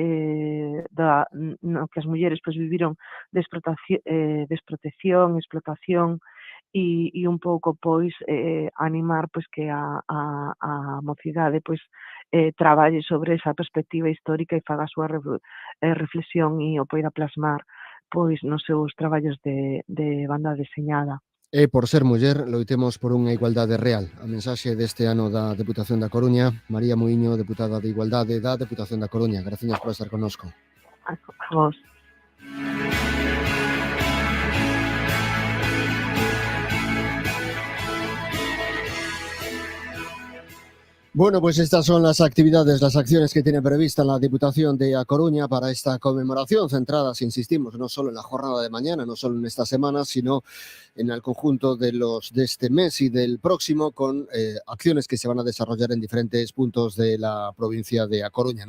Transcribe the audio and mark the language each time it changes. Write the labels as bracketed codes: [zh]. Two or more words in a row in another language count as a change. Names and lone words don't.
[gl] no que as mulleres pois viviron desprotección, explotación e un pouco pois animar pois que a mocidade pois traballe sobre esa perspectiva histórica e faga a súa reflexión e o poida plasmar pois nos seus traballos de banda deseñada. E por ser muller, loitemos por unha igualdade real. A mensaxe deste ano da Deputación da Coruña, María Muiño, deputada de Igualdade da Deputación da Coruña. Gracias por estar connosco. A vos. [es] Bueno, pues estas son las actividades, las acciones que tiene prevista la Diputación de A Coruña para esta conmemoración, centradas, insistimos, no solo en la jornada de mañana, no solo en esta semana, sino en el conjunto de este mes y del próximo, con acciones que se van a desarrollar en diferentes puntos de la provincia de A Coruña.